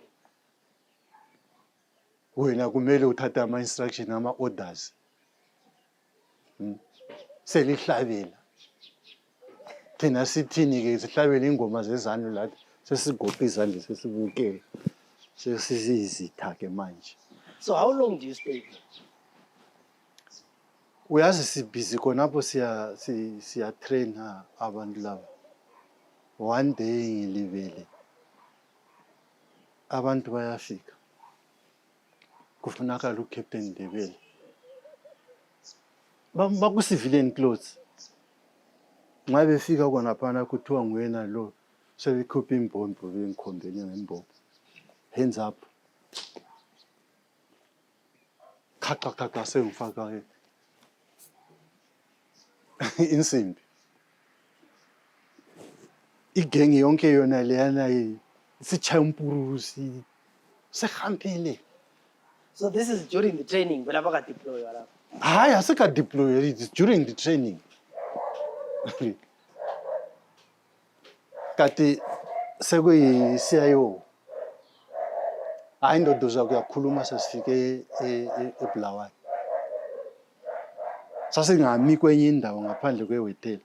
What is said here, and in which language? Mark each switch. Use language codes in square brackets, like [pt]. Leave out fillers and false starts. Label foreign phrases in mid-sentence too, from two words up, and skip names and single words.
[nd] Wena kumele uthathe ama-instruction ama-orders. Selihlabela. Thina sithini-ke sihlabela ingoma zezanu la sesigoqa izandla sesibukele. Sesizizitha-ke manje. [en] So how long do you stay there? [nd] Uyazi sibhizi khonapho siya-traina abantu laba. One day ngilibele abantu bayafika. Kufunakala uCaptain Ndebele. Baku-civilian clothes. Nxa befika khonaphana kuthiwa nguyena lo sebekhupha imbombo bengikhombele ngembombo. [en] Hands up. [nd] Khaqa sengifaka insimbi. Igengi yonke yona leyana sitshaya umpurusi sehambile. [en] So this is during the training, when I deploy. [nd] Hayi asika [en] deploy, it's during the training. [nd] Kati sekuyi-CIO. Hayi indoda uzakuyakhuluma sasifike eBulawayo. Sasingami kwenye indawo ngaphandle kwehotela.